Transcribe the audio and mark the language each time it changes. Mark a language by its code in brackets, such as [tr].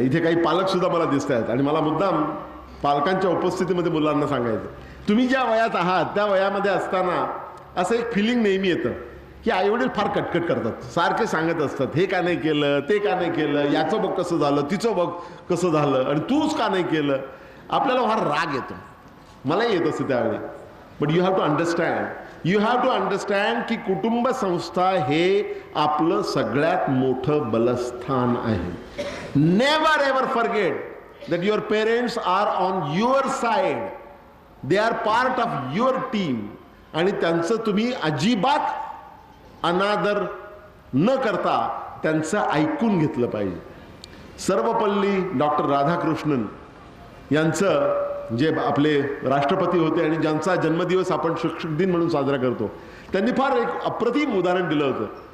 [mr] इथे काही पालक सुद्धा मला दिसत आहेत आणि मला मुद्दाम पालकांच्या उपस्थितीमध्ये मुलांना सांगायचं, तुम्ही ज्या वयात आहात त्या वयामध्ये असताना असं एक फिलिंग नेहमी येतं की आईवडील फार कटकट करतात, सारखे सांगत असतात, हे का नाही केलं, ते का नाही केलं, याचं बघ कसं झालं, तिचं बघ कसं झालं आणि तूच का नाही केलं. आपल्याला फार राग येतो, मलाही येत असतं त्यावेळी. [en] but you have to understand [mr] की कुटुंब संस्था हे आपलं सगळ्यात मोठं बलस्थान आहे. [en] Never ever forget that your parents are on your side. They are part of your team. [mr] आणि त्यांचं तुम्ही अजिबात अनादर न करता त्यांचं ऐकून घेतलं पाहिजे. सर्वपल्ली डॉक्टर राधाकृष्णन यांचं जे आपले राष्ट्रपती होते आणि ज्यांचा जन्मदिवस आपण शिक्षक दिन म्हणून साजरा करतो, त्यांनी फार एक अप्रतिम उदाहरण दिलं होतं.